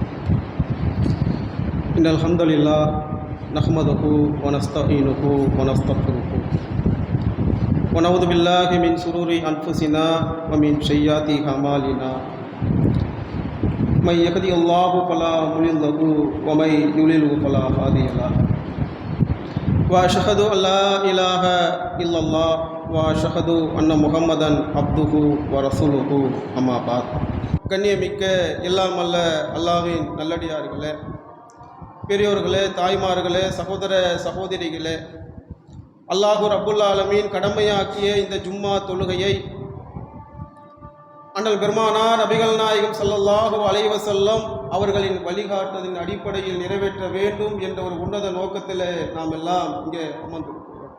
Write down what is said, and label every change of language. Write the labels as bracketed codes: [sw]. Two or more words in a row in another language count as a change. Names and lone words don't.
[ar] إن الحمد لله نحمده ونستعينه ونستغفره ونعوذ بالله من شرور أنفسنا ومن سيئات أعمالنا من يهده الله فلا مضل له ومن يضلل فلا هادي له وأشهد أن لا إله إلا الله وأشهد أن محمدا عبده ورسوله أما بعد. [ta] கண்ணியமிக்க எல்லாம் அல்ல அல்லாஹ்வின் நல்லடியார்களே, பெரியோர்களே, தாய்மார்களே, சகோதர சகோதரிகளே, [ar] الله رب العالمين [ta] கடமையாக்கிய இந்த ஜும்மா தொழுகையை அண்ணல் பெருமானார் நபிகள் நாயகம் [ar] صلى الله عليه وسلم [ta] அவர்களின் வழிகாட்டுதலின் அடிப்படையில் நிறைவேற்ற வேண்டும் என்ற ஒரு உன்னத நோக்கத்தில் நாம் எல்லாம் இங்கே அமர்ந்திருக்கிறோம்.